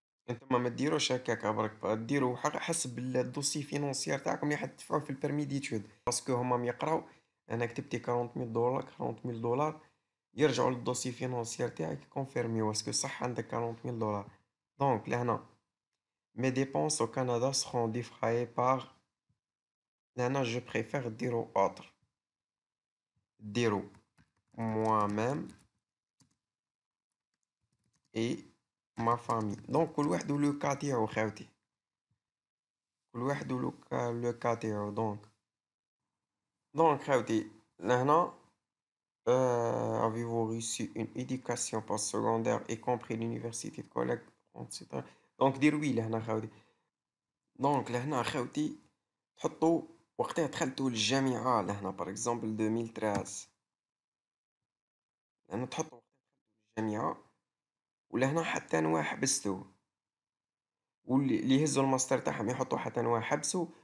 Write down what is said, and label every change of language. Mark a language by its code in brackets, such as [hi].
[ar] انتم ما ديروش هكاك برك، ديروا حسب الدوسي فينونسيير تاعكم اللي حتدفعوا في البرمي ديتود، باسكو هما يقراو انا كتبتي 40 000 $. يرجعوا للدوسي فينونسيير تاعك كونفيرمي واسكو صح عندك 40 000 $. دونك لهنا [fr] mes dépenses au Canada seront défrayées par لهنا je préfère [ar] ديرو [fr] autre، ديرو moi-même et ma famille. [ar] دونك كل واحد ولو كا تاعو خاوتي، كل واحد ولو كا تاعو. دونك خاوتي لهنا [fr] avez-vous reçu une éducation postsecondaire y compris l'université de collège etc. [ar] دونك دير وي لهنا خاوتي. دونك لهنا خاوتي تحطوا وقتها دخلتوا للجامعة لهنا باغ اكزومبل 2013، لهنا تحطوا وقتها دخلتوا للجامعة، ولهنا حتى نوا حبستو، واللي يهزوا الماستر تاعهم يحطوا حتى نوا حبسوا.